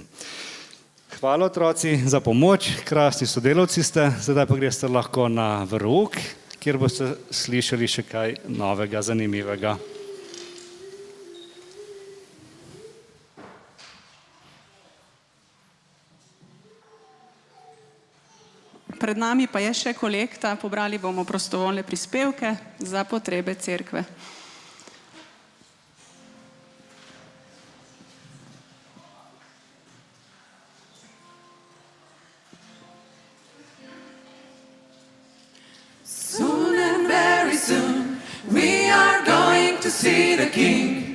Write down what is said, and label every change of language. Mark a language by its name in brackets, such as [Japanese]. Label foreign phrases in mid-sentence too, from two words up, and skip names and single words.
[Slovenian] Hvala otroci za pomoč, krasni sodelavci ste, zdaj pa greste lahko na verouk, kjer boste slišali še kaj novega, zanimivega. Pred nami pa je še kolekta, pobrali bomo prostovoljne prispevke za potrebe cerkve. [English] Soon and very soon we are going to see the King.